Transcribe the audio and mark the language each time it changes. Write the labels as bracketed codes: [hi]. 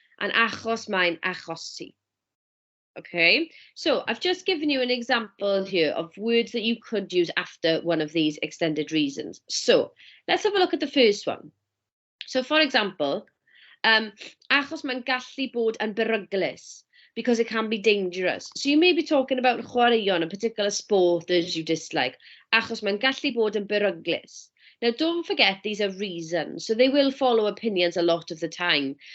[en] And [cy] achos mae'n achosi. [en] Okay, so I've just given you an example here of words that you could use after one of these extended reasons. So let's have a look at the first one. So for example, [cy] achos mae'n gallu bod yn beryglus, [en] because it can be dangerous. So you may be talking about chwaraeon, a particular sport that you dislike. [cy] Achos mae'n gallu bod yn beryglus. [en] Now, don't forget these are reasons, so they will follow opinions a lot of the time.